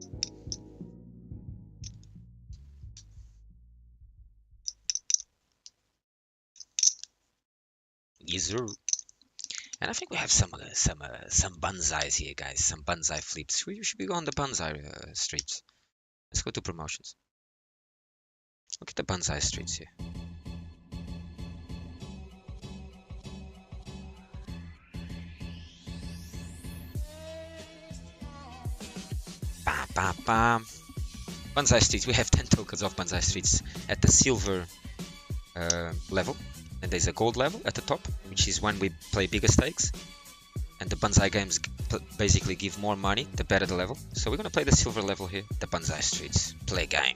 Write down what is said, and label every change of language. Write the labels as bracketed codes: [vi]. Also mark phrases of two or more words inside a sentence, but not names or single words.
[en] Yes, sir. And I think we have some banzais here, guys. Some banzai flips. We should be on the banzai streets. Let's go to promotions. Look at the banzai streets here. Bam, bam, bam. Banzai streets. We have 10 tokens of banzai streets at the silver level. And there's a gold level at the top, which is when we play bigger stakes. And the banzai games basically give more money the better the level. So we're gonna play the silver level here, the banzai streets. Play game.